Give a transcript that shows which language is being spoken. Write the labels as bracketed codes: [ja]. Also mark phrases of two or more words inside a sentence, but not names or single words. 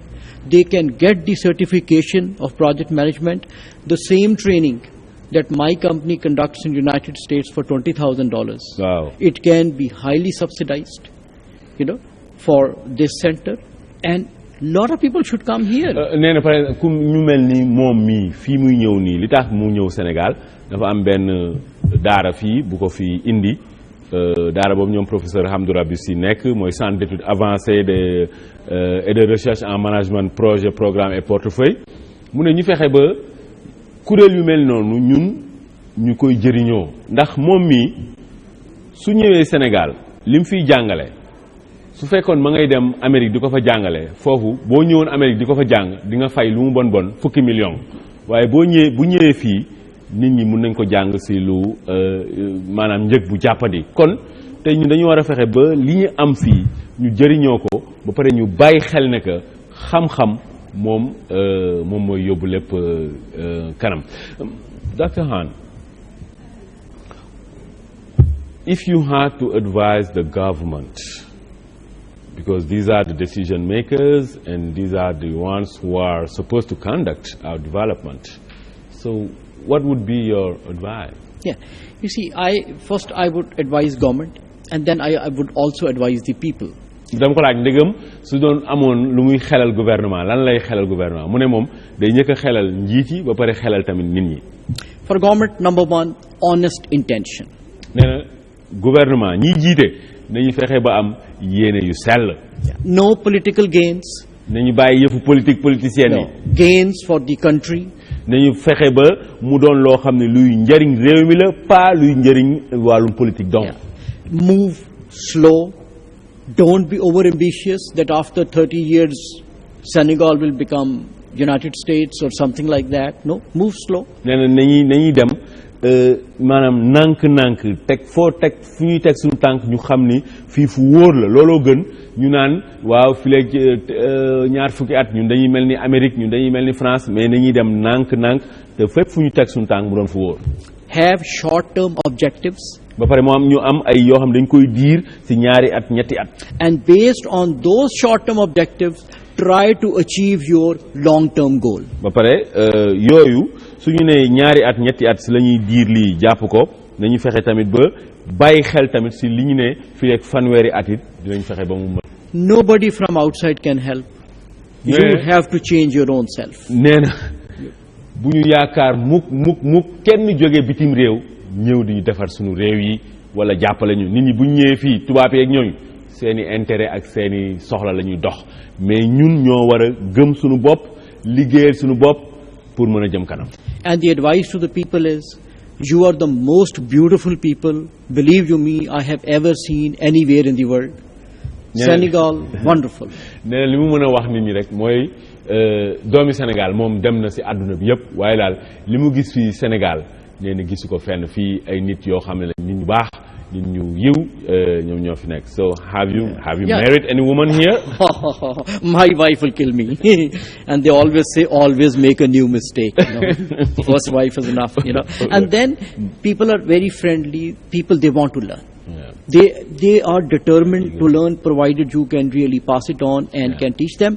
[en] They can get the certification of project management, the same training that my company conducts in the United States for $20,000. Wow. It can be highly subsidized, you know, for this center. And lot of people should come here. [wo] nee na [fr] par exemple [wo] ku ñu mel ni moom mii fii muy ñëw nii li tax mu ñëw Sénégal dafa am benn daara fii bu ko fi indi daara boobu ñoom professeur Hamdou Rabbi Sy nekk mooy [fr] centre d'études avancées et de recherche en management projet programme et portefeuille [wo] mu ne ñu fexe ba kuréel yu mel noonu ñun ñu koy jëriñoo ndax moom mii su ñëwee Sénégal li mu fiy jàngale su fekkoon ma ngay dem Amérique di ko fa jàngale foofu boo ñëwoon Amérique di ko fa jàng di nga fay lu mu bon bon fukki million waaye bu ñëwee fii nit ñi mun nañ ko jàng si lu maanaam njëg bu jàppandi kon te ñu dañu war a fexe ba li ñu am fii ñu jëriñoo ko ba pare ñu bàyyi xel ne que xam-xam moom mooy yóbbu lépp kanam. [en] Dr. Han, if you had to advise the government, because these are the decision makers and these are the ones who are supposed to conduct our development, so what would be your advice? Yeah, you see, first I would advise government, and then I would also advise the people. [wo] dama ko laaj ndegam su doon amoon lu muy xelal gouvernement lan lay xelal gouvernement mu ne moom day njëkk a xelal njiit yi ba pare xelal tamit nit ñi. [en] For government, number one, honest intention. [wo] nee na gouvernement ñiy jiite nañu fexe ba am yéene yu sell. [en] No political gains. [wo] nañu bàyyi yëfu politicienne yi. [en] Gains for the country. [wo] nañu fexe ba mu doon loo xam ne luy njëriñ réew mi la pas luy njëriñ wàllum [fr] politique donc. [en] Move slow. Don't be over ambitious that after 30 years Senegal will become United States or something like that. No, move slow. [wo] nee na nañuy dem maanaam nànk-nànk teg fu ñuy teg suñu tànk ñu xam ni fii fu wóor la looloo gën ñu naan waaw fii léegi ñaar fukki at ñun dañuy mel ni Amérique ñun dañuy mel ni France mais nañuy dem nànk-nànk te fépp fu ñu teg suñu tànk mu doon fu wóor. [en] Have short-term objectives. [wo] ba pare moo am ñu am ay yoo xam dañ koy diir ci ñaari at ñetti at. [en] And based on those short-term objectives, try to achieve your long-term goal. [wo] ba pare yooyu su ñu nee ñaari at ñetti at ci la ñuy diir lii jàpp ko nañu fexe tamit ba bàyyi xel tamit ci li ñu ne fii ak fanweeri at it dinañ fexe ba mu mën. [en] Nobody from outside can help. You have to change your own self. [wo] nee na bu ñu yaakaar mukk kenn jóge bitim réew ñëw di ñu defar suñu réew yi wala jàppale ñu nit ñi bu ñu ñëwee fii tubaab yi ak ñooñu seeni intérêt ak seeni soxla la ñuy dox mais ñun ñoo war a gëm suñu bopp liggéeyal suñu bopp pour mën a jëm kanam. [en] And the advice to the people is, you are the most beautiful people, believe you me, I have ever seen anywhere in the world. Senegal, wonderful. [wo] nee na li mu mën a wax nit ñi rek mooy doomi Sénégal moom dem na ci àdduna bi yëpp waaye daal li mu gis fii Sénégal nee na gisu ko fenn fii ay nit yoo xam ne la nit ñu baax nit ñu yiw ñoom ñoo fi nekk. [en] So have you married any woman here? My wife will kill me. And they always say, always make a new mistake. First wife is enough, And then people are very friendly. People, they want to learn. They are determined to learn, provided you can really pass it on and can teach them.